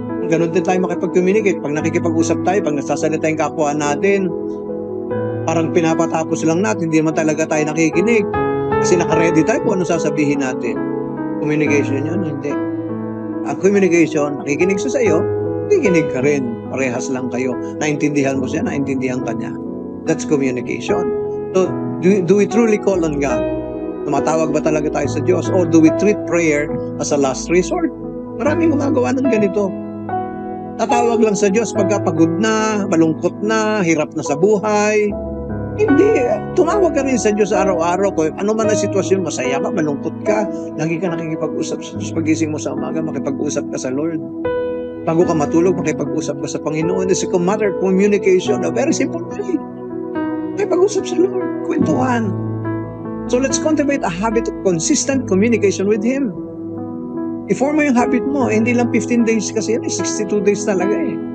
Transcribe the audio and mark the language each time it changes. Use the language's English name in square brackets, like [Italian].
[Filipino] Ganun din tayo makipag-communicate. Pag nakikipag-usap tayo, pag nagsasalita yung kapwa natin, parang pinapatapos lang natin. Hindi naman talaga tayo nakikinig. Kasi naka-ready tayo kung ano sasabihin natin. Communication yun, hindi. Ang communication, nakikinig siya sa iyo, nakikinig ka rin. Parehas lang kayo. Naintindihan mo siya, naintindihan ka niya. [English] That's communication. So, do we truly call on God? [Filipino] Tumatawag ba talaga tayo sa Diyos? [English] Or do we treat prayer as a last resort? [Filipino] Maraming gumagawa ng ganito. Tatawag lang sa Diyos pagka pagod na, malungkot na, hirap na sa buhay. Hindi. Tumawag ka rin sa Diyos araw-araw. Kung ano man ang sitwasyon, masaya ka, malungkot ka, lagi ka nakikipag-usap sa Diyos. Pagising mo sa umaga, makipag-usap ka sa Lord. Bago ka matulog, makipag-usap ka sa Panginoon. [English] It's a matter of communication. A very simple way. [Filipino] Makipag-usap sa Lord. Kwentuhan. [English] So let's cultivate a habit of consistent communication with Him. [Filipino] I-form mo yung habit mo. Hindi lang 15 days kasi yan. 62 days talaga eh.